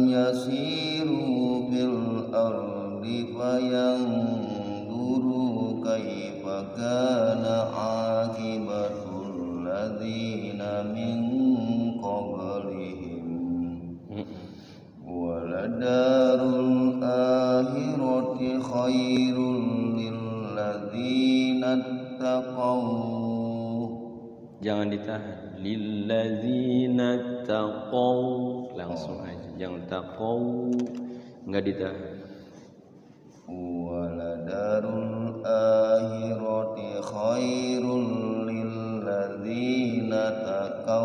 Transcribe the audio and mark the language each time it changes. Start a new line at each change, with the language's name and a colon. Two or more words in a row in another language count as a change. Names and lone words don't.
Arabic: يسيروا في الأرض فينظروا كيف كان عاقبة الذين من قبلهم ولدار الآخرة خير للذين اتقوا.
Indonesian: Jangan ditahan.
Arabic: للذين اتقوا,
Indonesian: langsung aja. Jangan taqaw, enggak ditahan.
Arabic: ولدار الآخرة خير للذين اتقوا.